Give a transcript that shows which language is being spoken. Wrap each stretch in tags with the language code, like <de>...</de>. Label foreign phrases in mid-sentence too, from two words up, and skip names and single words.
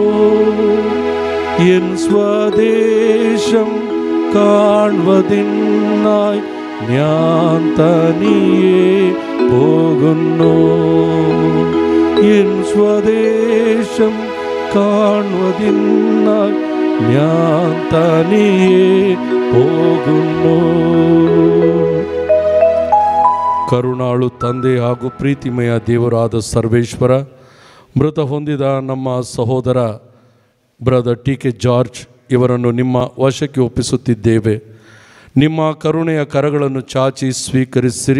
<ml>എൻ സ്വദേശം കാണുവതിനായി ഞാൻ തനിയെ പോകുന്നു. എൻ സ്വദേശം കാണുവതിനായി ഞാൻ തനിയെ പോകുന്നു.</ml> <kn>ಕರುಣಾಳು ತಂದೆ ಹಾಗೂ ಪ್ರೀತಿಮಯ ದೇವರಾದ ಸರ್ವೇಶ್ವರ, ಮೃತ ಹೊಂದಿದ ನಮ್ಮ ಸಹೋದರ ಬ್ರದರ್ ಟಿ.ಕೆ. ಜಾರ್ಜ್ ಇವರನ್ನು ನಿಮ್ಮ ವಶಕ್ಕೆ ಒಪ್ಪಿಸುತ್ತಿದ್ದೇವೆ. ನಿಮ್ಮ ಕರುಣೆಯ ಕರಗಳನ್ನು ಚಾಚಿ ಸ್ವೀಕರಿಸಿರಿ.</kn>